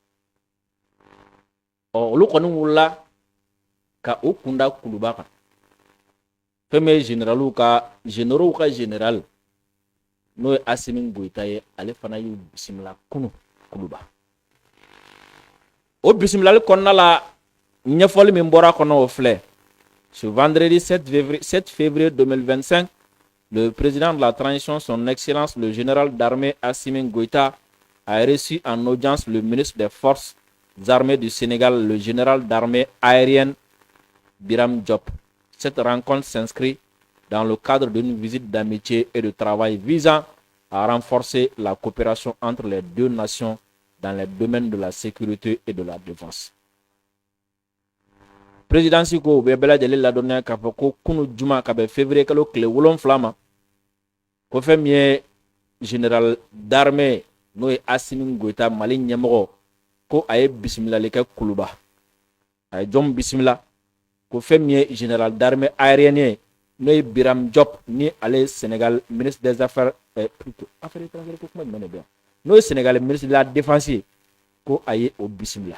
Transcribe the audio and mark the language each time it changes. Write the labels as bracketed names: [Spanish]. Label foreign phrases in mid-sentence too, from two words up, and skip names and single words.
[Bambara] Olu kɔni wulila ka u kunda kuluba kan. Fɛn min ye généraux ka général n'o ye Assimi Goïta ye, ale fana y'u bisimila kunu kuluba. O bisimilali kɔnɔna la ɲɛfɔli min bɔra kɔnɔ o filɛ. [French] Ce vendredi 7 février 2025, le président de la transition, son excellence le général d'armée Assimi Goïta, a reçu en audience le ministre des forces armées du Sénégal, le général d'armée aérienne Biram Diop. Cette rencontre s'inscrit dans le cadre d'une visite d'amitié et de travail visant à renforcer la coopération entre les deux nations dans les domaines de la sécurité et de la défense. [Bambara] Président Siko bɛ bɛɛ lajɛlen ladɔnniya k'a fɔ ko kunu juma ka bɛn février kalo tile 7 ma, ko fɛn min ye [French] général d'armée [Bambara] n'o ye Assimi Goïta Mali ɲɛmɔgɔ, ko a ye bisimilali kɛ kuluba. A ye jɔn bisimila, ko fɛn min ye [French] général d'armée aérienne [Bambara] ye n'o ye Biram Diop ni ale Sénégal [French] ministre des affaires affaires étrangères [Bambara] ko kuma jumɛn de bɛ yan, n'o ye Sénégal [French] ministre de la défense [Bambara] ye, ko a ye o bisimila.